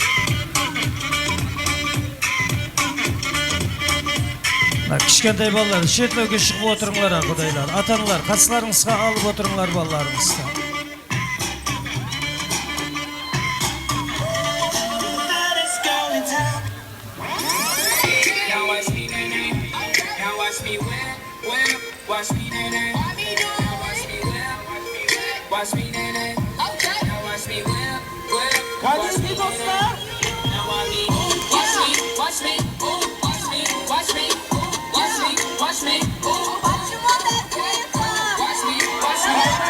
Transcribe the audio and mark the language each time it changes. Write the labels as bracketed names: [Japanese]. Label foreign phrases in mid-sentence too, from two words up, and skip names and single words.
[Kazakh] Кішкентай балалар, шетлеуге шығып отырыңлар, құдайлар. Атаңлар, қатсыларыңызға алып отырыңлар балаларыңызды. [English] Baddest girl in town. Now watch me, nay. Now watch me whip, whip. Watch me, nay. Now watch me whip, watch me, nay. Now watch me whip, whip. Watch me, nay. Now watch me, watch me, watch me, watch me, watch me, watch me, watch me, watch me, watch me, watch me.